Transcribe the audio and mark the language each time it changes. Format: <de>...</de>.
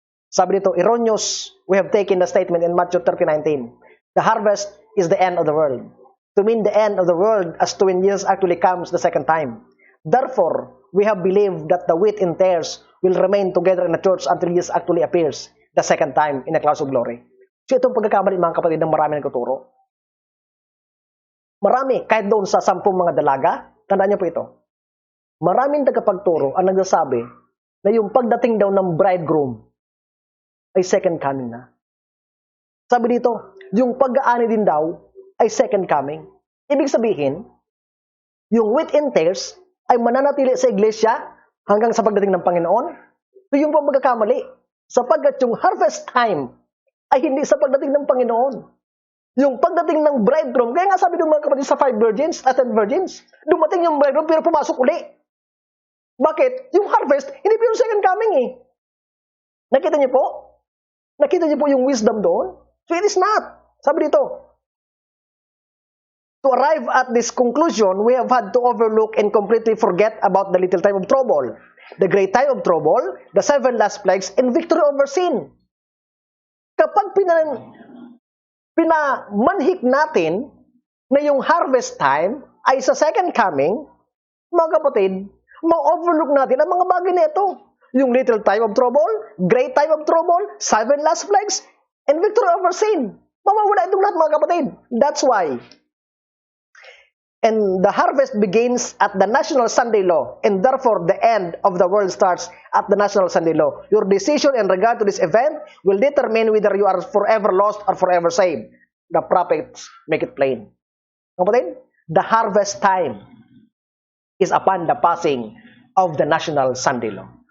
<tl>Sabi dito,</tl> <en>erroneous, we have taken the statement in Matthew 30:19. The harvest is the end of the world. To mean the end of the world as to when Jesus actually comes the second time. Therefore, we have believed that the wheat and tares will remain together in the church until Jesus actually appears the second time in the clouds of glory.</en> <tl>So itong pagkakamali mga kapatid ng marami nagtuturo. Marami, kahit doon sa 10 mga dalaga, tandaan niyo po ito. Maraming tagapagturo ang nagsasabi na yung pagdating daw ng bridegroom ay second coming na. Sabi dito, yung pag-aani din daw ay second coming. Ibig sabihin, yung wheat and tares ay mananatili sa iglesia hanggang sa pagdating ng Panginoon. So yung pagkakamali, sapagkat yung harvest time ay hindi sa pagdating ng Panginoon. Yung pagdating ng bridegroom, kaya nga sabi ng mga kapatid sa 5 virgins at 10 virgins, dumating yung bridegroom pero pumasok uli. Bakit? Yung harvest, hindi pa yung second coming eh. Nakita niyo po? Nakita niyo po yung wisdom doon?</tl> <en>So it is not.</en> <tl>Sabi dito,</tl> <en>to arrive at this conclusion, we have had to overlook and completely forget about the little time of trouble, the great time of trouble, the 7 last plagues, and victory over sin.</en> <tl>Kapag pinamanhik natin na yung harvest time ay sa second coming, mga kapatid, ma-overlook natin ang mga bagay na ito.</tl> <en>Yung little time of trouble, great time of trouble, 7 last plagues, and victory over sin.</en> <tl>Mawawala itong lahat mga kapatid.</tl> <en>That's why. And the harvest begins at the National Sunday Law, and therefore the end of the world starts at the National Sunday Law. Your decision in regard to this event will determine whether you are forever lost or forever saved. The prophets make it plain. Kapatid, the harvest time is upon the passing of the National Sunday Law.</en>